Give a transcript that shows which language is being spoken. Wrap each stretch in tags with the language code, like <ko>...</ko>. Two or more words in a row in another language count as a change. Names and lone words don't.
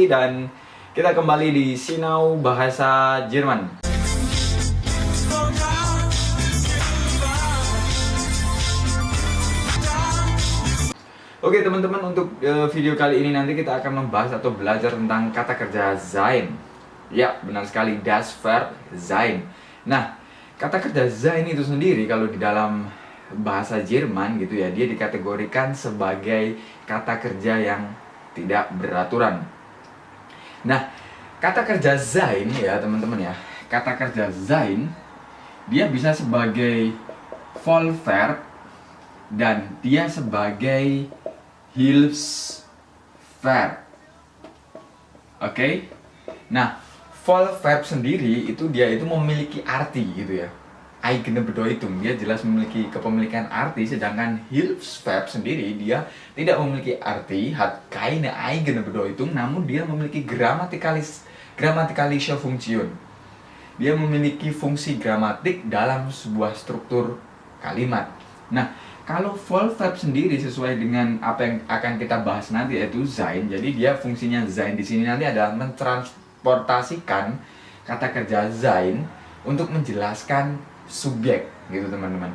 <id>Dan kita kembali di Sinau Bahasa Jerman. Oke teman-teman, untuk video kali ini nanti kita akan membahas atau belajar tentang kata kerja sein. Ya, benar sekali,</id> <de>das Verb sein.</de> <id>Nah, kata kerja sein itu sendiri kalau di dalam bahasa Jerman gitu ya, dia dikategorikan sebagai kata kerja yang tidak beraturan. Nah, kata kerja sein ya teman-teman ya, kata kerja sein dia bisa sebagai Vollverb dan dia sebagai Hilfsverb. Oke? Nah, Vollverb sendiri dia itu memiliki arti gitu ya.</id> <de>Eigene Bedeutung,</de> <id>dia jelas memiliki kepemilikan arti, sedangkan Hilfsverb sendiri dia tidak memiliki arti,</id> <de>hat keine eigene Bedeutung,</de> <id>namun dia memiliki</id> <de>grammatikalische Funktion.</de> <id>Dia memiliki fungsi gramatik dalam sebuah struktur kalimat. Nah, kalau Vollverb sendiri sesuai dengan apa yang akan kita bahas nanti, yaitu sein. Jadi dia fungsinya sein di sini nanti adalah mentransportasikan kata kerja sein untuk menjelaskan subjek gitu teman-teman.</id>